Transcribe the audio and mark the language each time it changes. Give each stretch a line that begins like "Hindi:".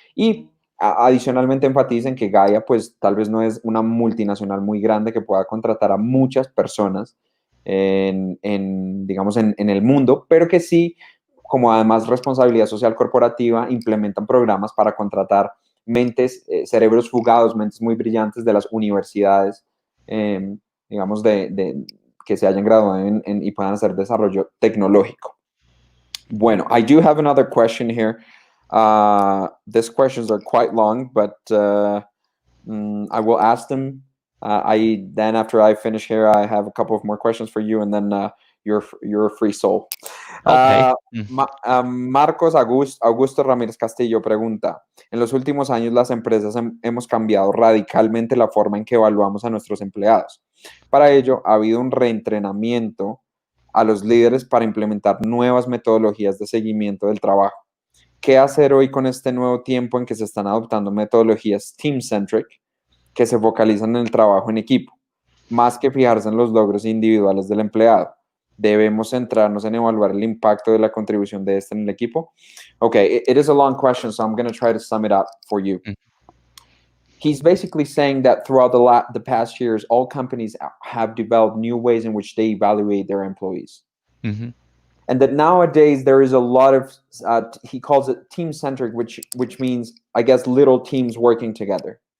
Spanish: Y adicionalmente enfaticen que Gaia, pues tal vez no es una multinacional muy grande que pueda contratar a muchas personas digamos, en el mundo, pero que sí, como además responsabilidad social corporativa, implementan programas para contratar mentes, cerebros fugados, mentes muy brillantes de las universidades, digamos, que se hayan graduado y puedan hacer desarrollo tecnológico.
English: Bueno, I do have another question here. These questions are quite long, but I will ask them. Then after I finish here, I have a couple of more questions for you, and then you're a free soul. Okay.
Spanish: Marcos Augusto Ramírez Castillo pregunta: en los últimos años las empresas hemos cambiado radicalmente la forma en que evaluamos a nuestros empleados. Para ello, ha habido un reentrenamiento a los líderes para implementar nuevas metodologías de seguimiento del trabajo. ¿Qué hacer hoy con este nuevo tiempo en que se están adoptando metodologías team-centric que se focalizan en el trabajo en equipo, más que fijarse en los logros individuales del empleado? ¿Debemos centrarnos en evaluar el impacto de la contribución de este en el equipo?
English: Okay, it is a long question, so I'm going to try to sum it up for you. He's basically saying that throughout the past years, all companies have developed new ways in which they evaluate their employees. Mm-hmm. And that nowadays there is a lot of, he calls it team-centric, which means, I guess, little teams working together,